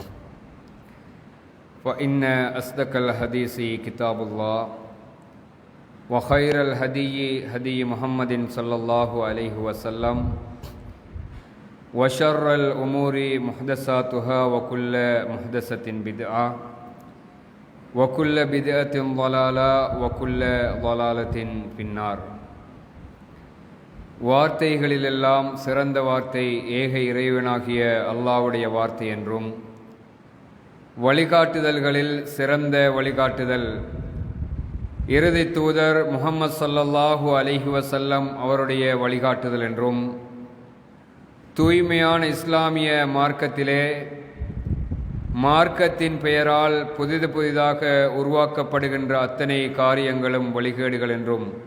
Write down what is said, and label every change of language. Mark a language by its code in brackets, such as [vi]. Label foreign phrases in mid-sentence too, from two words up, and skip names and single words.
[ar] فإن أصدق الحديث كتاب الله وخير الهدي هدي محمد صلى الله عليه وسلم وشر الأمور محدثاتها وكل محدثة بدعة وكل بدعة ضلالة وكل ضلالة في النار. [ta] வார்த்தைகளிலெல்லாம் சிறந்த வார்த்தை ஏக இறைவனாகிய அல்லாஹ்வுடைய வார்த்தை என்றும், வழிகாட்டுதல்களில் சிறந்த வழிகாட்டுதல் இறுதி தூதர் முஹம்மது [ar] صلى الله عليه وسلم [ta] அவருடைய வழிகாட்டுதல் என்றும், தூய்மையான இஸ்லாமிய மார்க்கத்திலே மார்க்கத்தின் பெயரால் புதிதாக உருவாக்கப்படுகின்ற அத்தனை காரியங்களும் வழிகேடுகள் என்றும்,